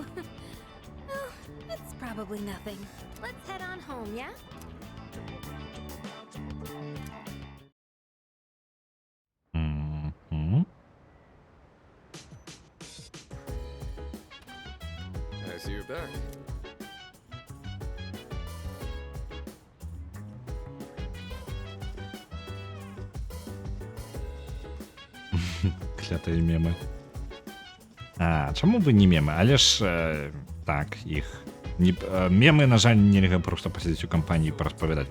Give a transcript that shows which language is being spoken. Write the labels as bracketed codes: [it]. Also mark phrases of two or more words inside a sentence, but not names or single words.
[en] Well, it's probably nothing. Let's head on home, yeah? I see you're back. [be] Клятыя мемы. Чаму бы не мемы? Але ж так, іх мемы, на жаль, нельга проста пасядзець у кампаніі параспавядаць.